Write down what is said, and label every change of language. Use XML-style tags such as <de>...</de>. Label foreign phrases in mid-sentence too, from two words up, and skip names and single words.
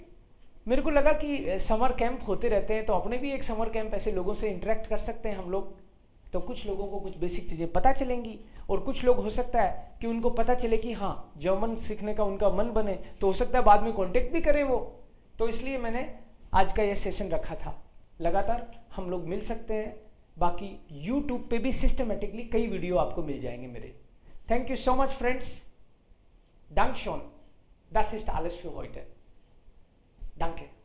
<hi>मेरे को लगा कि</hi> <en>summer camp</en> <hi>होते रहते हैं तो अपने भी एक समर कैंप ऐसे लोगों से इंटरेक्ट कर सकते हैं हम लोग, तो कुछ लोगों को कुछ बेसिक चीज़ें पता चलेंगी, और कुछ लोग हो सकता है कि उनको पता चले कि हाँ जर्मन सीखने का उनका मन बने, तो हो सकता है बाद में कांटेक्ट भी करें वो। तो इसलिए मैंने आज का ये सेशन रखा था। लगातार हम लोग मिल सकते हैं, बाकी यूट्यूब पे भी सिस्टमेटिकली कई वीडियो आपको मिल जाएंगे मेरे।</hi> <en>thank you so much friends,</en> <de>Dankeschön, das ist alles für heute. Danke.</de>